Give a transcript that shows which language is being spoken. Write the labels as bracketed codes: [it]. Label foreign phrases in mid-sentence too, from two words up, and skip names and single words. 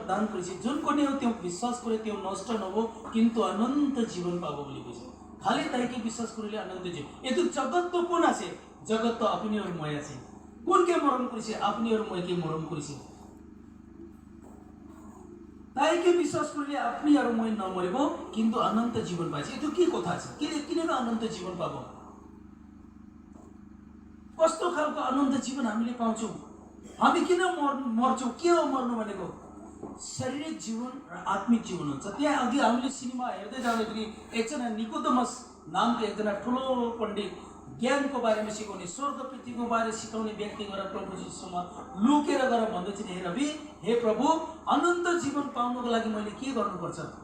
[as] দান কৰিছে যোন কোনেও তেওঁক বিশ্বাস কৰে তেওঁ নষ্ট নহব কিন্তু অনন্ত জীৱন পাব বুলি কৈছে খালি তাইকে বিশ্বাস কৰিলে অনন্ত জীৱন এইটো জগতটো কোন আছে জগতটো আপুনি আৰু মই আছে কোনকে মৰম কৰিছে আপুনি আৰু মইকে মৰম কৰিছে তাইকে বিশ্বাস কৰিলে আপুনি আৰু মই নমৰিব কিন্তু অনন্ত জীৱন পাইছে এইটো কি কথা আছে কিনেবা অনন্ত জীৱন পাব [ne] कस्तो खालको अनन्त जीवन हामीले पाउँछौँ हामी किन मर्छौँ के हो मर्नु भनेको शारीरिक जीवन र आत्मिक जीवन हुन्छ त्यहाँ अघि हामीले सिनेमा हेर्दै जाँदाखेरि एकजना निकोदेमस नामको एकजना ठुलो पण्डित ज्ञानको बारेमा सिकाउने स्वर्ग पृथ्वीको बारे सिकाउने व्यक्ति गएर प्रभु यीशुमा लुकेर गएर भन्दैछ हे रवि हे प्रभु अनन्त जीवन पाउनको लागि मैले के गर्नुपर्छ